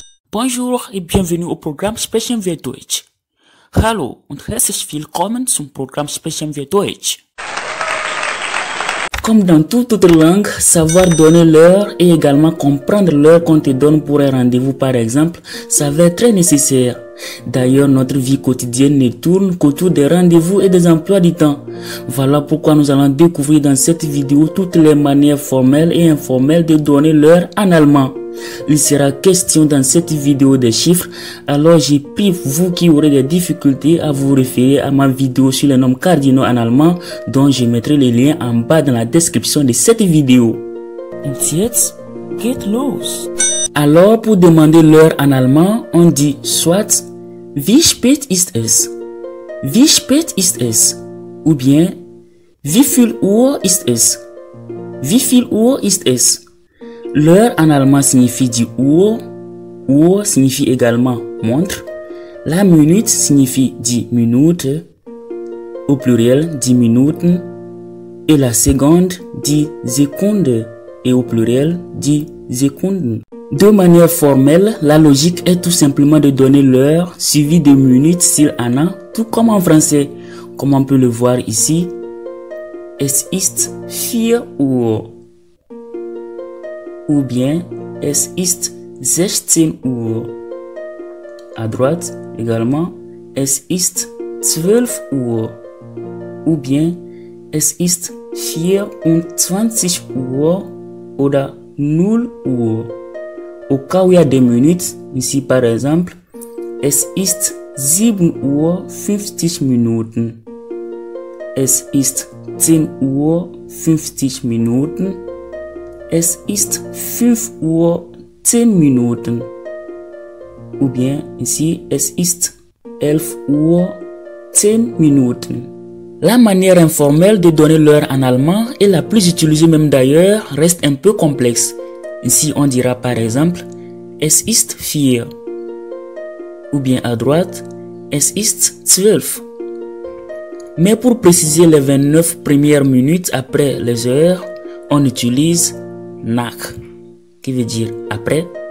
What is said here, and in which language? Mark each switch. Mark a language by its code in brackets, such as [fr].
[fr] Bonjour et bienvenue au programme Sprechen wir Deutsch. [de] Hallo und herzlich willkommen zum Programme Sprechen wir Deutsch. [fr] Comme dans toute autre langue, savoir donner l'heure et également comprendre l'heure qu'on te donne pour un rendez-vous par exemple, ça va être très nécessaire. D'ailleurs, notre vie quotidienne ne tourne qu'autour des rendez-vous et des emplois du temps. Voilà pourquoi nous allons découvrir dans cette vidéo toutes les manières formelles et informelles de donner l'heure en allemand. Il sera question dans cette vidéo des chiffres, alors j'ai pris vous qui aurez des difficultés à vous référer à ma vidéo sur les nombres cardinaux en allemand, dont je mettrai les liens en bas dans la description de cette vidéo. [de] Und jetzt geht los. [fr] Alors pour demander l'heure en allemand, on dit soit [de] wie spät ist es? Wie spät ist es? [fr] Ou bien [de] wie viel Uhr ist es? Wie viel Uhr ist es? [fr] L'heure en allemand signifie die Uhr. Uhr signifie également montre. La minute signifie die Minute. Au pluriel, die Minuten. Et la seconde, die Sekunde. Et au pluriel, die Sekunden. De manière formelle, la logique est tout simplement de donner l'heure suivie de minutes s'il en a, tout comme en français. Comme on peut le voir ici, [de] es ist 4 Uhr. [fr] Ou bien, [de] es ist 16 Uhr. [fr] À droite, également, [de] es ist 12 Uhr. [fr] Ou bien, [de] es ist 24 Uhr oder 0 Uhr. [fr] Au cas où il y a des minutes, ici par exemple, [de] es ist 7 Uhr 50 Minuten. Es ist 10 Uhr 50 Minuten. Es ist 5 Uhr 10 Minuten. [fr] Ou bien ici, [de] es ist 11 Uhr 10 Minuten. [fr] La manière informelle de donner l'heure en allemand, et la plus utilisée même d'ailleurs, reste un peu complexe. Ici, on dira par exemple, [de] es ist 4. [fr] Ou bien à droite, [de] es ist 12. [fr] Mais pour préciser les 29 premières minutes après les heures, on utilise nach, qui veut dire après.